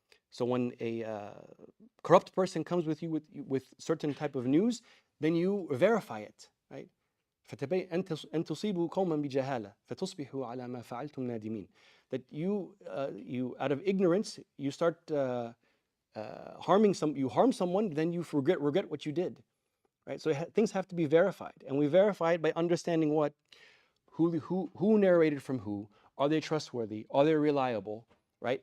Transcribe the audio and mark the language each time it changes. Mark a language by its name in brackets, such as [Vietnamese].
[English] So when a corrupt person comes with you with certain type of news, then you verify it, right? [Arabic] فتبين أن تصيبوا قوما بجهالة فتصبحوا على ما فعلتم نادمين. [English] That you out of ignorance you start you harm someone, then you regret what you did, right? So things have to be verified, and we verify it by understanding what, who narrated from who, are they trustworthy, are they reliable, right?